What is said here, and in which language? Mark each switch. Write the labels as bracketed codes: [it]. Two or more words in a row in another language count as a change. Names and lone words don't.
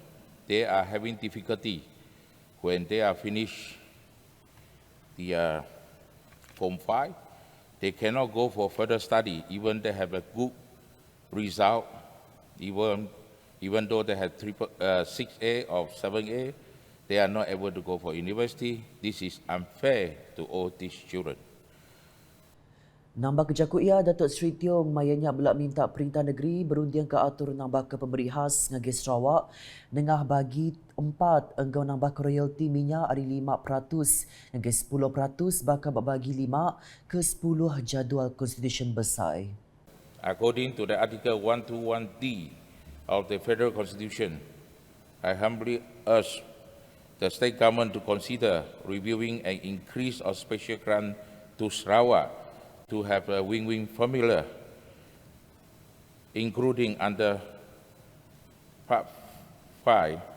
[en] They are having difficulty when they are finished the Form 5. They cannot go for further study, even they have a good result, even though they have 6A or 7A, they are not able to go for university. This is unfair to all these children. [iba] Nambah kejaku ia, Datuk Seri Tiong mayanya belak minta Perintah Negeri berundian ke atur nambah ke pemberi khas ngagi Sarawak nengah bagi 4 enggau nambah ke royalti minyak dari 5% ngagi 10% bakal bagi 5 ke 10 jadual konstitusi besar. [en] According to the Article 121D of the Federal Constitution, I humbly urge the state government to consider reviewing an increase of special grant to Sarawak to have a win-win formula, including under Part 4,